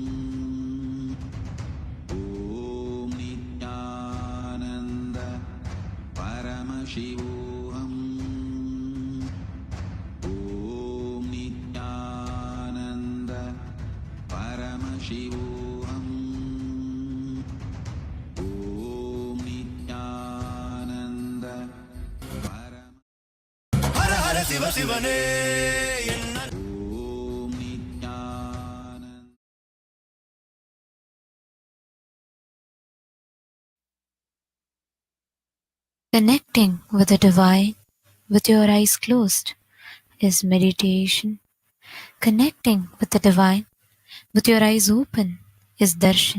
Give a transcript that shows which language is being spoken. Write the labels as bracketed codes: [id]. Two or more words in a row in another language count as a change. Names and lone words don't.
[sa] ॐ नित्यानन्द परमशिवोऽहम्. ॐ नित्यानन्द परमशिवोऽहम्. ॐ नित्यानन्द [ta] ஹர ஹர சிவ சிவனே என்ன [sa] ॐ नित्यानन्द. [en] Connecting with the divine with your eyes closed is meditation. Connecting with the divine with your eyes open is darshan.